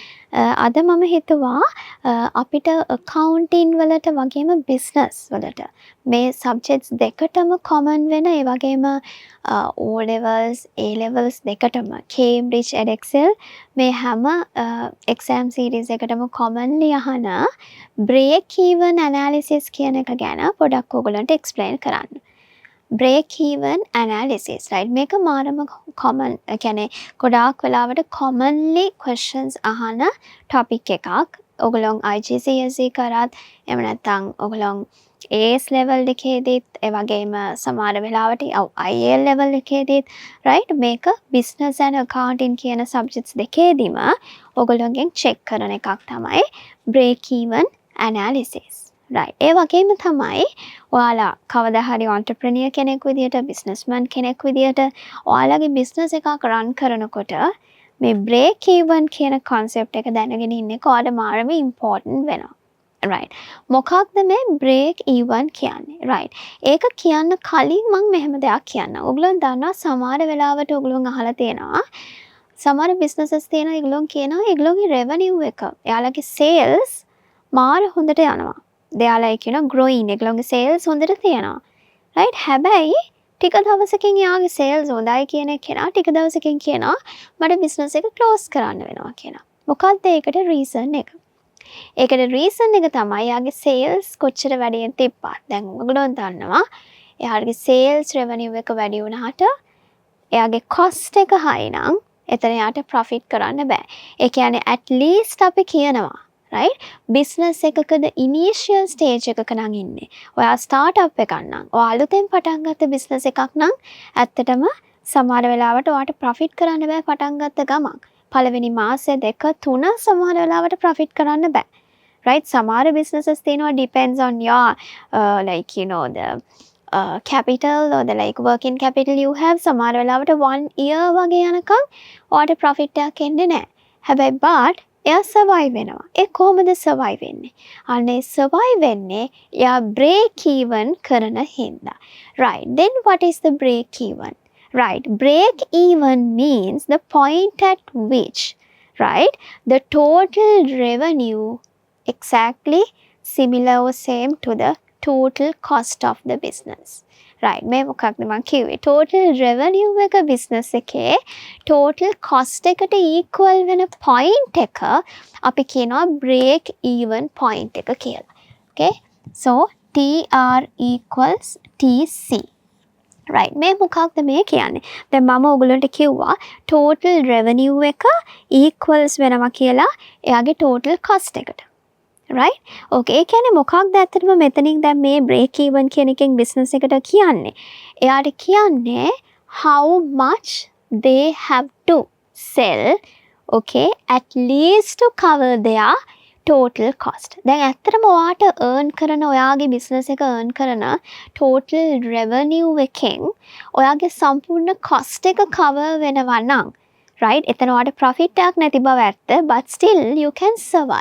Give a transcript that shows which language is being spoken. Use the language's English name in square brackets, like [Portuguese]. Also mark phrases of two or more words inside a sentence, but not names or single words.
[Sinhala] අද මම හිතුවා අපිට accounting වලට වගේම business වලට මේ subjects දෙකටම common වෙන ඒ වගේම [English] O levels A levels [Sinhala] දෙකටම Cambridge Edexcel මේ හැම [English] exam series [Sinhala] එකටම commonly අහන [English] break even analysis [Sinhala] කියන එක ගැන පොඩක් ඔයගලන්ට explain කරන්න. [English] break even analysis right [Sinhala] මේක මාරම common කියන්නේ ගොඩාක් වෙලාවට [English] commonly questions [Sinhala] අහන topic එකක්. ඔයගොල්ලෝ IGCSE කරත් එහෙම නැත්නම් ඔයගොල්ලෝ [English] AS level [Sinhala] එකේදීත් ඒ වගේම සමහර වෙලාවට [English] IL level [Sinhala] එකේදීත් right මේක [English] business and accounting [Sinhala] කියන subjects දෙකේදීම ඔයගොල්ලෝගෙන් check කරන එකක් තමයි [English] break even analysis. [Sinhala] right ඒ වගේම තමයි ඔයාලා කවදා හරි entrepreneur කෙනෙක් විදියට businessman කෙනෙක් විදියට ඔයාලගේ business එකක් run කරනකොට මේ [English] break even [Sinhala] කියන concept එක දැනගෙන ඉන්න එක ඔයාලට මාරම important වෙනවා. right මොකක්ද මේ [English] break even [Sinhala] කියන්නේ? right ඒක කියන්න කලින් මම මෙහෙම දෙයක් කියන්නම්. ඔයගොල්ලෝ දන්නවා සමහර වෙලාවට ඔයගොල්ලෝ අහලා තියෙනවා සමහර businesses තියෙනවා ඒගොල්ලෝ කියනවා ඒගොල්ලෝගේ revenue එක එයාලගේ sales මාර හොඳට යනවා. [English] they are like growing [Sinhala] ඒගොල්ලෝගේ sales හොඳට තියෙනවා. right හැබැයි ටික දවසකින් යාගේ sales හොඳයි කියන කෙනා ටික දවසකින් කියනවා මට business එක close කරන්න වෙනවා කියලා. මොකක්ද ඒකට reason එක? ඒකට reason එක තමයි යාගේ sales කොච්චර වැඩියෙන් තිබ්බත්. දැන් ඔයගොල්ලෝ දන්නවා එයාගේ [English] sales revenue [Sinhala] එක වැඩි වුණාට එයාගේ cost එක high නම් එතන යාට profit කරන්න බෑ. ඒ කියන්නේ [English] at least [Sinhala] අපි කියනවා [English] right business [Sinhala] එකකද [English] initial stage [Sinhala] එකක නම් ඉන්නේ. ඔයා startup එකක් නම් ඔයා අලුතෙන් පටන් ගත්ත business එකක් නම් ඇත්තටම සමහර වෙලාවට ඔයාට profit කරන්න බෑ පටන් ගත්ත ගමන්. පළවෙනි මාසෙ දෙක තුන සමහර වෙලාවට profit කරන්න බෑ. right සමහර businesses තියෙනවා [English] depends on your like the capital or the like working capital you have [Sinhala] සමහර වෙලාවට 1 year වගේ යනකම් ඔයාට profit එකක් එන්නේ නැහැ. හැබැයි but එයා survive වෙනවා. ඒ කොහොමද survive වෙන්නේ? අනේ survive වෙන්නේ එයා [English] break even [Sinhala] කරන හින්දා. [English] right then what is the break even? right break even means the point at which right the total revenue exactly similar or same to the total cost of the business. [Sinhala] right මේ මොකක්ද මම කිව්වේ [English] total revenue [Sinhala] එක business එකේ [English] total cost [Sinhala] එකට equal වෙන point එක අපි කියනවා [English] break even point [Sinhala] එක කියලා. [English] okay so TR equals TC. [Sinhala] right මේ මොකක්ද මේ කියන්නේ? දැන් මම ඔයගලන්ට කිව්වා [English] total revenue [Sinhala] එක equals වෙනවා කියලා එයාගේ [English] total cost [Sinhala] එකට. [English] right okay [Sinhala] ඒ කියන්නේ මොකක්ද ඇත්තටම මෙතනින් දැන් මේ [English] break even [Sinhala] කියන එකෙන් business එකට කියන්නේ එයාට කියන්නේ [English] how much they have to sell okay at least to cover their total cost. [Sinhala] දැන් ඇත්තටම ඔයාට earn කරන ඔයාගේ business එක earn කරන [English] total revenue [Sinhala] එකෙන් ඔයාගේ සම්පූර්ණ cost එක cover වෙනවා නම් right එතන ඔයාට profit එකක් නැති බව ඇත්ත [English] but still you can survive.